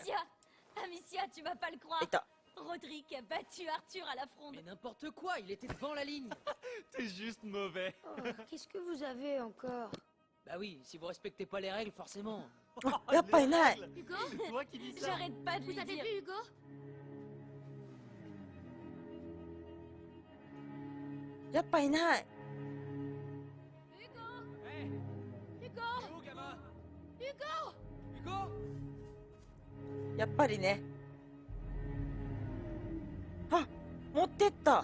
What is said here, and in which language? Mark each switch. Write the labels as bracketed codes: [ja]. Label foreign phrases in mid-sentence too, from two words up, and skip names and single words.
[fr] Amicia, tu vas pas le croire. [ja] いた。 [fr] Roderick a battu Arthur à la fronde. Mais n'importe quoi, il était devant la ligne. T'es juste mauvais. Oh, qu'est-ce que vous avez encore? Bah oui, si vous respectez pas les règles, forcément. [ja] やっぱりない。 [fr] Hugo? C'est toi qui dis ça. J'arrête pas de Vous lui avez dire. vu Hugo? [ja] やっぱいない。 [fr] Hey, Hugo? où, gamin? Hugo? Hugo? [ja] やっぱりね。あ、持ってった。